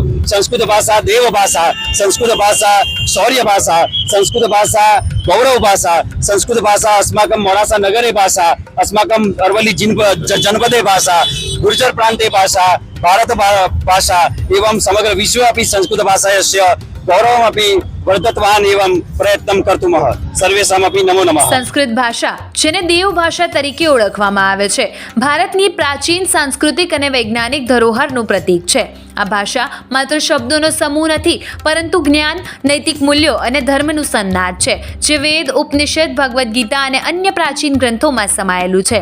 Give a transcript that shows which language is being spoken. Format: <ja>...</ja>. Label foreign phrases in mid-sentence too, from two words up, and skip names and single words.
<sa>संस्कृत भाषा देवभाषा, संस्कृत भाषा शौर्य भाषा, संस्कृत भाषा गौरव भाषा, संस्कृत भाषा अस्माकं मोडासा नगरे भाषा, अस्माकं अरवल्ली जनपदे भाषा, गुर्जर प्रान्ते भाषा, भारत भाषा एवं समग्र विश्व अपि संस्कृत भाषायाः गौरवमपि वर्धत्वान् एवं प्रयत्नं कर्तुमः। सर्वेषामपि नमो नमः।</sa> <gu>સંસ્કૃત ભાષા, જેને દેવ ભાષા તરીકે ઓળખવામાં આવે છે, ભારતની પ્રાચીન સાંસ્કૃતિક અને વૈજ્ઞાનિક ધરોહરનું પ્રતીક છે। આ ભાષા માત્ર શબ્દોનો સમૂહ નથી, પરંતુ જ્ઞાન, નૈતિક મૂલ્યો અને ધર્મનું સંનાદ છે, જે વેદ, ઉપનિષદ, ભગવદ્ ગીતા અને અન્ય પ્રાચીન ગ્રંથોમાં સમાયેલું છે.</gu>